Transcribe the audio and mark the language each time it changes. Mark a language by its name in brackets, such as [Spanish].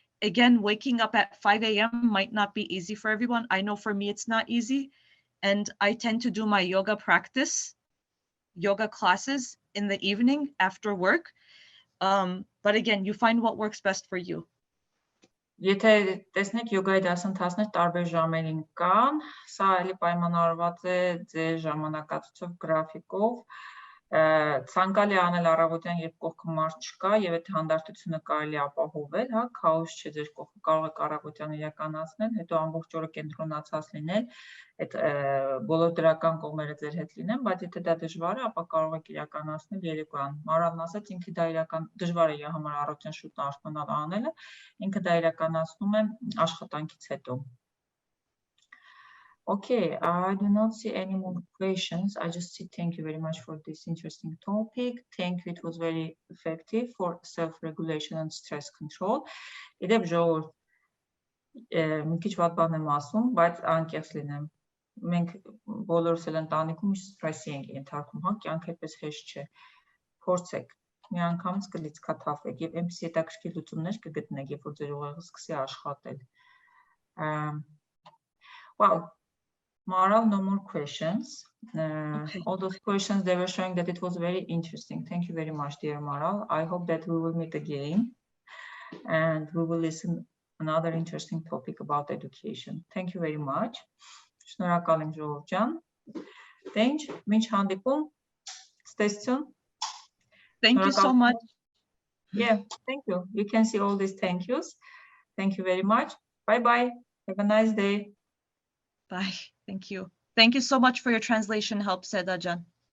[English] Again, waking up at 5 a.m. might not be easy for everyone. I know for me it's not easy, and I tend to do my yoga practice, yoga classes in the evening after work. But again, you find what works best for you. [Armenian] Եթե տեսնեք յոգայի դասընթացներ տարբեր ժամերին կան, սա էլի պայմանավորված է ձեր ժամանակացույցով, գրաֆիկով, ցանկալի անել առավոտյան, երբ կողքը մարդ չկա, եւ այդ հանդարտությունը կարելի ապահովել, հա, քաոս չէ ձեր կողքը, կարող եք առավոտյան իրականացնել, հետո ամբողջ օրը կենտրոնացած լինել, այդ բոլոր դրական կողմերը ձեր հետ լինեն, բայց եթե դա դժվար է, ապա կարող եք իրականացնել երեկոյան։ Մարալն ասաց, ինքը դա դժվար է իր համար առավոտյան շուտ արթնանալ անելը, ինքը դա իրականացնում է աշխատանքից հետո։ [English] Okay, I do not see any more questions. I just say thank you very much for this interesting topic. Thank you, it was very effective for self-regulation and stress control. [Armenian] Իդեպ ժողովուրդ, մի քիչ վատ բան եմ ասում, բայց անկեղծ լինեմ։ Մենք բոլորս էլ ընտանիքում սթրեսի ենք ենթարկում, հա, կյանքը այդպես հեշտ չէ։ Փորձեք, մի անգամից կլիցքաթափեք եւ այնպես հետաքրքիր լուծումներ կգտնեք, երբ որ ձեր ուղեղը սկսի աշխատել։ [English] Well, Maral, no more questions. Okay. All those questions, they were showing that it was very interesting. Thank you very much, dear Maral. I hope that we will meet again and we will listen another interesting topic about education. Thank you very much. [Armenian] Շնորհակալ եմ ժողով ջան։ [English] Thank you. [Armenian] Մինչ հանդիպում, ստեսություն։ [English] Thank you so much. Yeah, thank you. You can see all these thank yous. Thank you very much. Bye-bye. Have a nice day. Bye. Thank you. Thank you so much for your translation help, Sedajan.